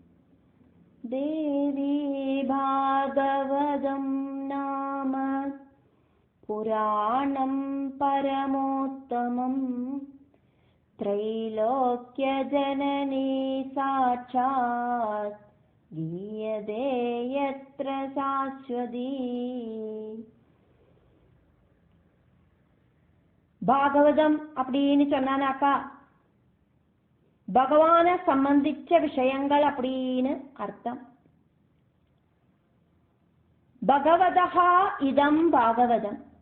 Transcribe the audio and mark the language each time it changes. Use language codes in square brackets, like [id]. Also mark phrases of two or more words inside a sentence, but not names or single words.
[sa] देवी भागवतं नाम पुराणं परमोत्तमं त्रैलोक्यजननी साक्षात् गीयते यत्र शाश्वती. [ta] பாகவதம் அப்படின்னு சொன்னானாக்கா பகவானை சம்பந்திச்ச விஷயங்கள் அப்படின்னு அர்த்தம். [sa] भगवतः इदं भागवतम्.